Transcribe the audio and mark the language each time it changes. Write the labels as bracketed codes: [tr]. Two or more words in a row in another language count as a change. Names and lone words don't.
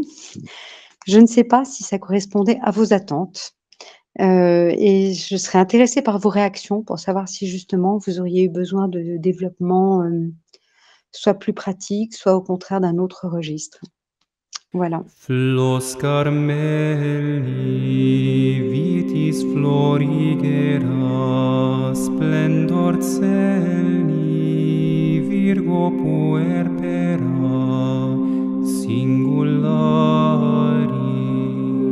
[fr] Je ne sais pas si ça correspondait à vos attentes. Et je serais intéressée par vos réactions pour savoir si justement vous auriez eu besoin de développement soit plus pratique, soit au contraire d'un autre registre. Voilà. [la] Flos Carmeli, vitis florigera, splendor celi, Virgo puerpera, singulari.